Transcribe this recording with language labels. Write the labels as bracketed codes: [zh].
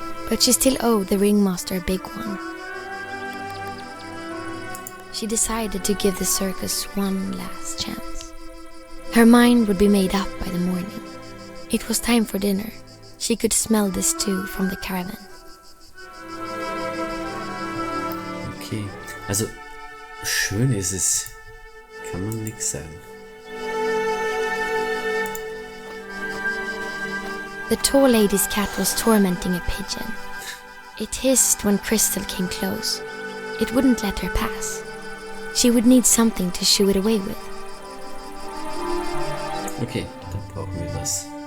[en] But she still owed the ringmaster a big one. she decided to give the circus one last chance. Her mind would be made up by the morning. It was time for dinner. She could smell the stew from the caravan. [de] Okay, also schön ist es, kann man nix sagen. [en] The tall lady's cat was tormenting a pigeon. It hissed when Crystal came close. It wouldn't let her pass. She would need something to shoo it away with. [de] Okay, dann brauchen wir was.